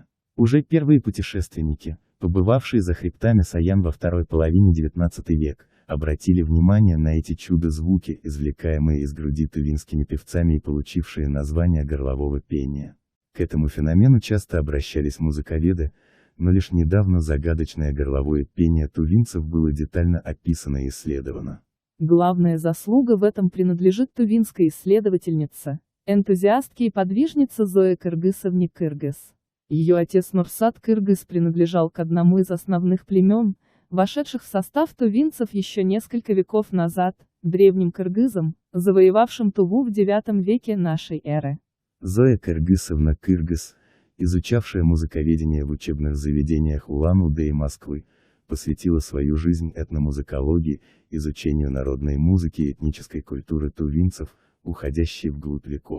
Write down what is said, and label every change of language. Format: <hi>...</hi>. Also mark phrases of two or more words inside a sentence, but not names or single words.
<ru>Уже первые путешественники, побывавшие за хребтами Саян во второй половине XIX века, обратили внимание на эти чудо-звуки, извлекаемые из груди тувинскими певцами и получившие название горлового пения. К этому феномену часто обращались музыковеды, но лишь недавно загадочное горловое пение тувинцев было детально описано и исследовано. Главная заслуга в этом принадлежит тувинской исследовательнице, энтузиастке и подвижнице Зое Кыргысовне Кыргыз. Ее отец Нурсат Кыргыз принадлежал к одному из основных племен, вошедших в состав тувинцев еще несколько веков назад, древним кыргызам, завоевавшим Туву в IX веке нашей эры. Зоя Кыргысовна Кыргыз, изучавшая музыковедение в учебных заведениях Улан-Удэ и Москвы, посвятила свою жизнь этномузыкологии, изучению народной музыки и этнической культуры тувинцев, уходящей вглубь веков.</ru>